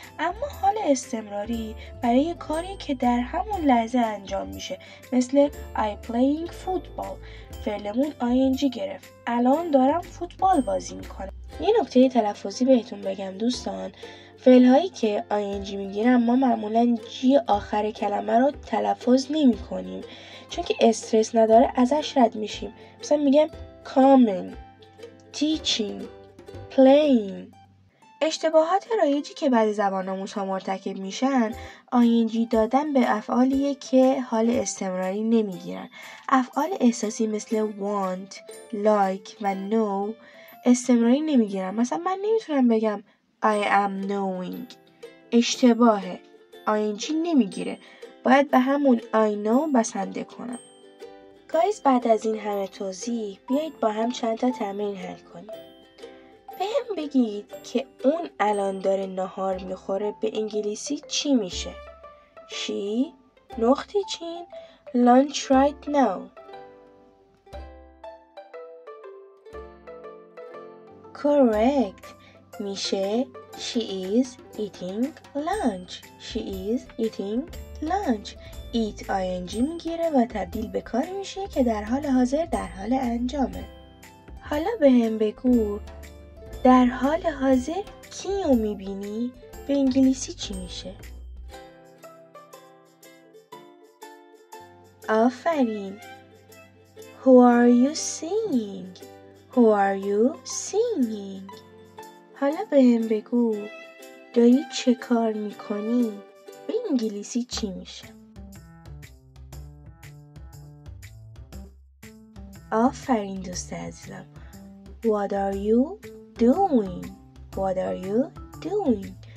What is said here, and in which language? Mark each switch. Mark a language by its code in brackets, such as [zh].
[fa] اما حال استمراری برای کاری که در همون لحظه انجام میشه، مثل [en] I playing football، [fa] فعلمون ing گرفت، الان دارم فوتبال بازی میکنم. یه نکته تلفظی بهتون بگم دوستان، فعل هایی که ing میگیرن ما معمولا جی آخر کلمه رو تلفظ نمی کنیم، چون که استرس نداره ازش رد میشیم. مثلا میگم coming، teaching، playing. اشتباهات رایجی که بعضی زبان آموزها مرتکب میشن ing دادن به افعالیه که حال استمراری نمیگیرن. افعال احساسی مثل want، like و know استمراری نمیگیرن. مثلا من نمیتونم بگم [en] I am knowing، [fa] اشتباهه، ing نمیگیره، باید به همون [en] I know [fa] بسنده کنم. گایز بعد از این همه توضیح بیایید با هم چند تا تمرین حل کنیم. بهم بگید که اون الان داره ناهار میخوره به انگلیسی چی میشه؟ She نقطه چین [en] lunch right now. Correct میشه She is eating lunch، She is eating lunch. [fa] eat ing میگیره و تبدیل به کاری میشه که در حال حاضر در حال انجامه. حالا بهم بگو در حال حاضر کیو میبینی؟ به انگلیسی چی میشه؟ آفرین. [en] Who are you seeing؟ Who are you seeing؟ [fa] حالا بهم بگو داری چه کار میکنی؟ به انگلیسی چی میشه؟ آفرین دوست عزیزم. [en] What are you doing? What are you doing?